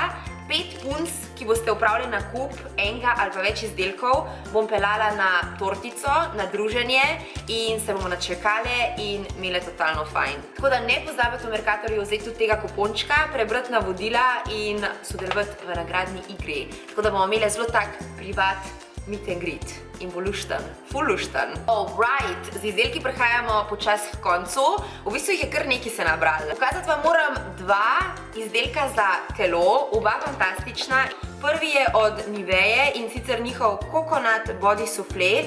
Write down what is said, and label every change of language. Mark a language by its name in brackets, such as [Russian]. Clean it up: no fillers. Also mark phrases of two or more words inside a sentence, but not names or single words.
[Slovenian] 5 punc, ki boste upravili nakup enega ali pa več izdelkov, bom pelala na tortico, na druženje in se bomo načekale in imele totalno fajn. Tako da ne pozabite v Mercatorju vzeti tudi tega kupončka, prebrati navodila in sodelovati v nagradni igri. Tako da bomo imele zelo tak privat [English] meet and greet [Slovenian] in bo lušten, ful lušten. Alright, z izdelki prehajamo počasi k koncu. V bistvu jih je kar nekaj se nabrali. Pokazati vam moram 2 izdelka za telo, oba fantastična. Prvi je od Niveje in sicer njihov [English] Coconut Body Soufflé.